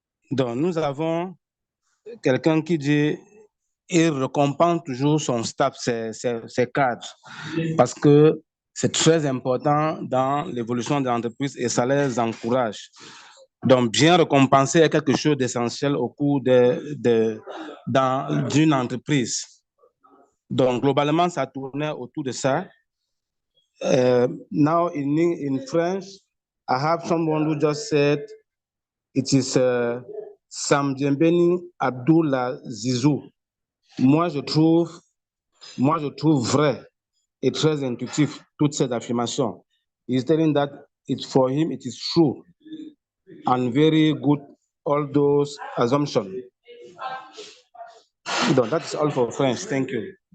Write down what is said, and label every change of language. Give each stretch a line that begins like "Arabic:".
French: Donc nous avons quelqu'un qui dit il récompense toujours son staff, ses cadres, parce que c'est très important dans l'évolution de l'entreprise et ça les encourage. Donc, bien récompenser est quelque chose d'essentiel au cours d'une entreprise. Donc, globalement, ça tournait autour de ça.
English: Now, in French, I have someone who just said it is Sam Djembeni Abdullah Zizou.
French: Moi, je trouve vrai et très intuitif toutes ces affirmations.
English: He's telling that for him, it is true and very good, all those assumptions. So that's all for French. Thank you.